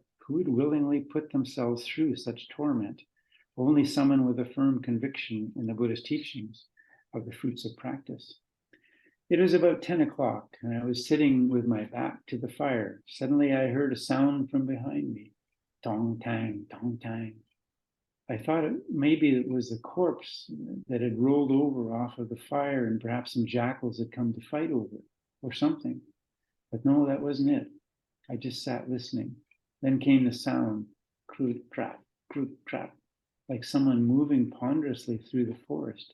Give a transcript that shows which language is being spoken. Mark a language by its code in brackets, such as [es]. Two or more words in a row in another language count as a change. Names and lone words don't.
[en] Who would willingly put themselves through such torment? Only someone with a firm conviction in the Buddhist teachings of the fruits of practice. It was about 10 o'clock, and I was sitting with my back to the fire. Suddenly I heard a sound from behind me. Tong tang, tong tang. I thought maybe it was the corpse that had rolled over off of the fire and perhaps some jackals had come to fight over it or something. But no, that wasn't it. I just sat listening. Then came the sound, croot crap, like someone moving ponderously through the forest.